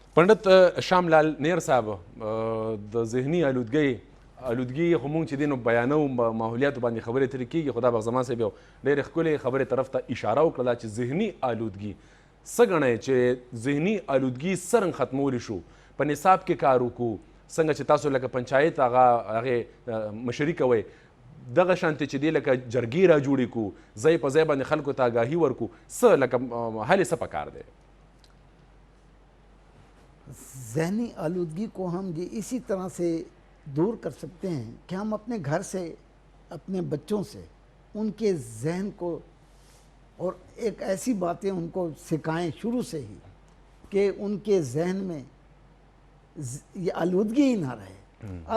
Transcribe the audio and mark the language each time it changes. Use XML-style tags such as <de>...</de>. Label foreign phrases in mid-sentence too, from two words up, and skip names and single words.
<ps>پنډت شام لال نیر صاحب د ذهني آلودګۍ خو مونږ چې دی نو بیانو ماحولیاتو باندې خبرې ترې کېږي، خو دا بغزمان صاحب یو ډېرې ښکلې خبرې طرف ته اشاره وکړله چې ذهني آلودګي څه ګڼئ چې ذهني آلودګي څرنګه ختمولی شو، په نصاب کې کار وکړو، څنګه چې تاسو لکه پنچایت هغې مشري کوئ، دغه شانتې چې دی لکه جرګې را جوړې کړو، ځای په ځای باندې خلکو ته آګاهي ورکړو، څه لکه حل یې څه پکار دی؟</ps> <ur>ذہنی آلودگی کو ہم یہ اسی طرح سے دور کر سکتے ہیں کہ ہم اپنے گھر سے، اپنے بچوں سے ان کے ذہن کو اور ایک ایسی باتیں ان کو سکھائیں شروع سے ہی کہ ان کے ذہن میں یہ آلودگی ہی نہ رہے.</ur>